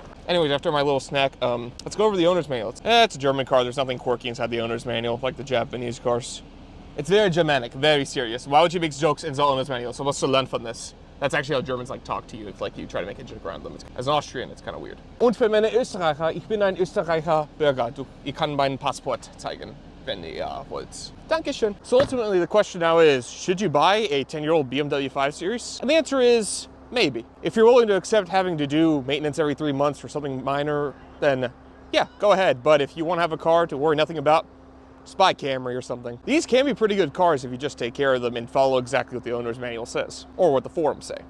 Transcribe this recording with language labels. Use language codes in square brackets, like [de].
[en] Anyways, after my little snack, let's go over the owner's manual. It's a German car. There's nothing quirky inside the owner's manual, like the Japanese cars. It's very Germanic, very serious. Why would you make jokes in the owner's manual? So what's to learn from this? That's actually how Germans like talk to you. It's like you try to make a joke around them. As an Austrian, it's kind of weird. [de] Und für meine Österreicher, ich bin ein Österreicher Bürger. Ich kann meinen Passport zeigen, wenn ihr wollt. Dankeschön. [en] So ultimately, the question now is, should you buy a 10-year-old BMW 5 Series? And the answer is maybe. If you're willing to accept having to do maintenance every 3 months for something minor, then yeah, go ahead. But if you want to have a car to worry nothing about, just buy Camry or something. These can be pretty good cars if you just take care of them and follow exactly what the owner's manual says, or what the forums say.